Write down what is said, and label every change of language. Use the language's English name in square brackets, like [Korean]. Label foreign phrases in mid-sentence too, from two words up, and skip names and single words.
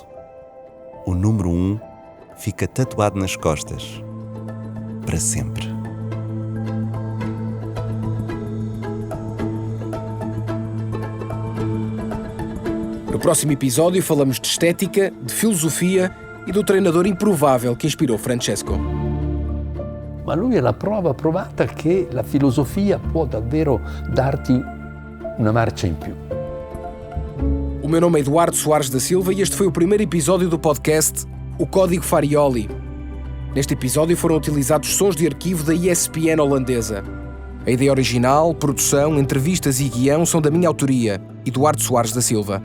[Portuguese] O número 1 fica tatuado nas costas. Para sempre. No próximo episódio falamos de estética, de filosofia e do treinador improvável que inspirou Francesco. [Italian] Ma lui è la prova provata che la filosofia può davvero darti una marcia in più. [Portuguese] O meu nome é Eduardo Soares da Silva e este foi o primeiro episódio do podcast O Código Farioli. Neste episódio foram utilizados sons de arquivo da ESPN holandesa. A ideia original, produção, entrevistas e guião são da minha autoria, Eduardo Soares da Silva.